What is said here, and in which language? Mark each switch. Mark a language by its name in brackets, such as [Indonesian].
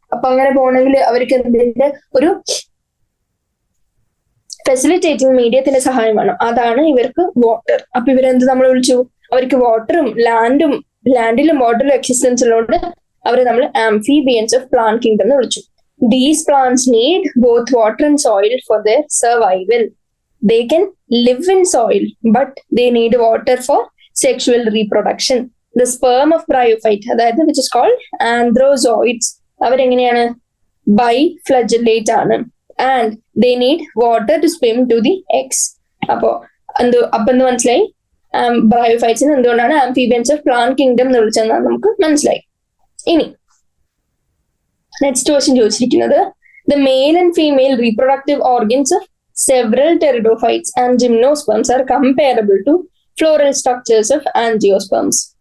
[Malayalam] അപ്പൊ അങ്ങനെ പോകണമെങ്കിൽ അവർക്ക് എന്തിന്റെ ഒരു ഫെസിലിറ്റേറ്റിംഗ് മീഡിയത്തിന്റെ സഹായം വേണം. അതാണ് ഇവർക്ക് വാട്ടർ. അപ്പൊ ഇവരെന്ത് നമ്മൾ വിളിച്ചു? അവർക്ക് വാട്ടറും ലാൻഡിലും വാട്ടറിലും എക്സിസ്റ്റൻസ് ഉള്ളതുകൊണ്ട് അവരെ നമ്മൾ ആംഫിബിയൻസ് ഓഫ് പ്ലാന്റ് കിങ്ഡം എന്ന് വിളിച്ചു. [English] These plants need both water and soil for their survival. They can live in soil, but they need water for sexual reproduction. The sperm of bryophyte, അതായത് which is called anthrozoids, [Malayalam] അവരെങ്ങനെയാണ്? ബൈഫ്ലജലേറ്റ് ആണ്. [English] And they need water to swim to the eggs. [Malayalam] അപ്പൊ എന്ത് മനസ്സിലായി? ബ്രയോഫൈറ്റ്സിന് എന്തുകൊണ്ടാണ് amphibians of plant kingdom എന്ന് വിളിച്ചതെന്നാണ് നമുക്ക് മനസ്സിലായി. ഇനി നെക്സ്റ്റ് ക്വസ്റ്റ്യൻ ചോദിച്ചിരിക്കുന്നത്, [English] The male and female reproductive organs of several pteridophytes and gymnosperms are comparable to floral structures of angiosperms.